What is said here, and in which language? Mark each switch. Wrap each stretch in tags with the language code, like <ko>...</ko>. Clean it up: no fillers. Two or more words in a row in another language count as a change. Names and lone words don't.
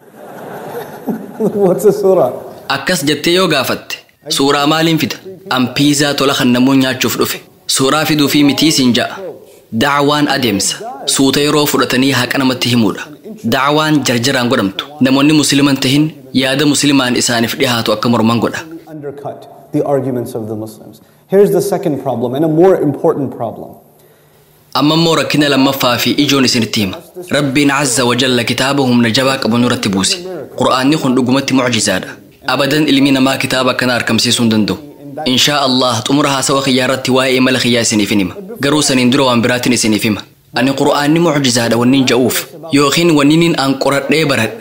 <en>What's a surah?</en> <om>Akkas jettee yoo gaafatte suuraa maaliin fida? An piizaa tola kan namoonni nyaachuuf dhufe. Suuraa fiduu fi mitii siin ja'a. Da'awaan adeemsa. Suuta yeroo fudhatanii haqa namatti himuudha. Da'awaan jarjaraan godhamtu. Namoonni musliman tahin yaada muslimaan isaaniif dhihaatu akka morman godha.</om> <en>Undercut the arguments of the Muslims. Here's the second problem and a more important problem.</en> <om>Amma immoo rakkina lammaffaa fi ijoon isinitti hima. Rabbiin</om> <ar>عز وجل</ar> <om>kitaaba humna jabaa qabu nurratti buuse. Qur'aanni kun dhugumatti mucjizaadha. Abadan ilmi namaa kitaaba kana harkamsiisuu hin danda'u.</om> <ar>إن شاء الله</ar> <om>xumura haasawa kiyyaa irratti waa'ee mala kiyyaa isiniif hima. Garuu saniin dura waan biraatiin isiniif hima. Ani qur'aanni mucjizaadha wanniin ja'uuf yookiin wanniin an qoradhee baradhe.</om>